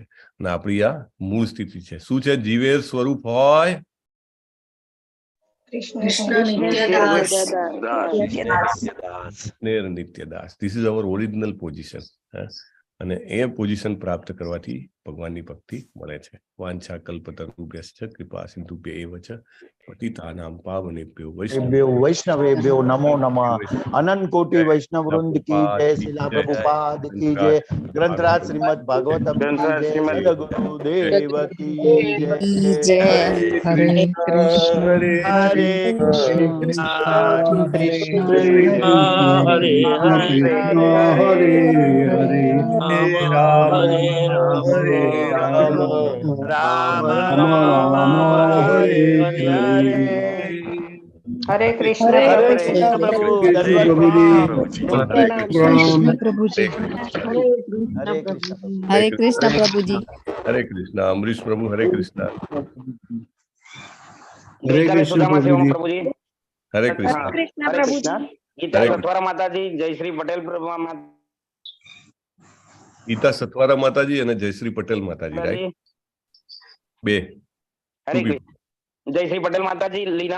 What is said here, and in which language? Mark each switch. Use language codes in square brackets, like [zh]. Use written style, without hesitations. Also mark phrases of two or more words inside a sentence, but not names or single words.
[gu] અને આપણી આ મૂળ સ્થિતિ છે. શું છે? [bn] জীবের স্বরূপ হয় নিত্যদাস. [en] This is our original position. [gu] અને એ પોઝિશન પ્રાપ્ત કરવાથી ભગવાનની ભક્તિ મળે છે. [sa] વાંછા કલ્પતરુભ્યશ્ચ કૃપા સિંધુભ્ય એવ ચ पतितानां पावनेभ्यो वैष्णवेभ्यो नमो नमः। [hi] अनंत कोटि वैष्णव वृंद की जय, शिला प्रभुपाद की जय, ग्रंथराज श्रीमद् भागवतम की जय, सदगुरु देव की जय। हरे कृष्ण हरे कृष्ण कृष्ण हरे हरे हरे राम हरे राम राम राम हरे हरे। हरे कृष्ण हरे प्रभु जी। कृष्ण प्रभु, हरे दंडवत कृष्ण प्रभु जी। हरे कृष्ण हरे हरे कृष्ण प्रभु जी। कृष्ण प्रभु जी। हरे कृष्ण अमरीश प्रभु हरे कृष्ण [gu] ગઈકાલે સુદામા સેવામાં પ્રભુજી [hi] हरे [gu] હા, [hi] कृष्ण कृष्ण [gu] હરે [hi] प्रभु [gu] કૃષ્ણ [hi] जी। [gu] ગીતા હરે સત્વરા માતાજી જયશ્રી પટેલ પ્રભુ ગીતા સતવારા માતાજી અને જયશ્રી પટેલ માતાજી માતાજી રાઈટ બે હરે કૃષ્ણ જયશ્રી પટેલ માતાજી લીના